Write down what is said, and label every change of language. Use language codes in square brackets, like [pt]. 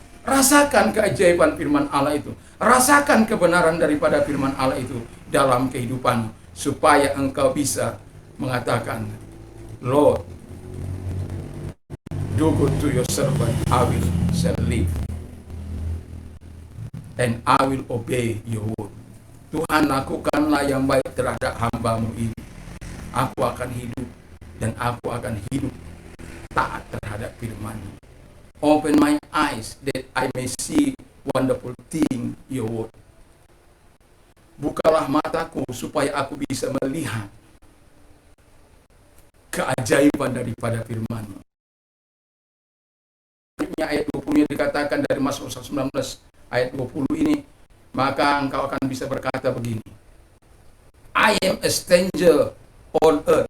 [id] Rasakan keajaiban firman Allah itu. Rasakan kebenaran daripada firman Allah itu dalam kehidupanmu, supaya engkau bisa mengatakan, [en] Lord, do good to your servant, I will shall live, and I will obey your word. [id] Tuhan, lakukanlah yang baik terhadap hamba-Mu ini. Aku akan hidup, dan aku akan hidup taat terhadap firman-Mu. [en] Open my eyes that I may see wonderful thing your word. [id] Bukalah mataku supaya aku bisa melihat keajaiban daripada firman-Mu. Ayat 20 dikatakan dari Mazmur 19 ayat 20 ini, maka engkau akan bisa berkata begini, [en] I am a stranger on earth.